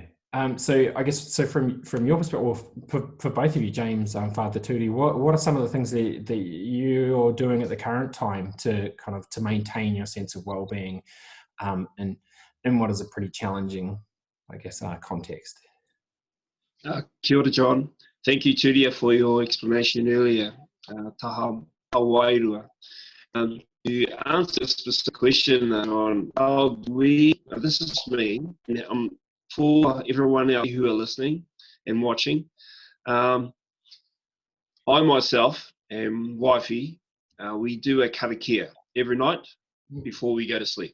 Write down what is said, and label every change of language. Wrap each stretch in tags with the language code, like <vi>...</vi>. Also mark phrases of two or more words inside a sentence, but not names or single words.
<en>So I guess, from your perspective, or for both of you, James, Father Turi, what are some of the things that you're doing at the current time to maintain your sense of well-being, and in what is a pretty challenging, I guess, context?</en> <mi>Kia ora, John.</mi> <en>Thank you, Turi, for your explanation earlier.</en> <mi>Taha wairua.</mi> <en>To answer a specific question on how this is me, and for everyone out who are listening and watching, I myself and wifey, we do a karakia every night before we go to sleep.</en>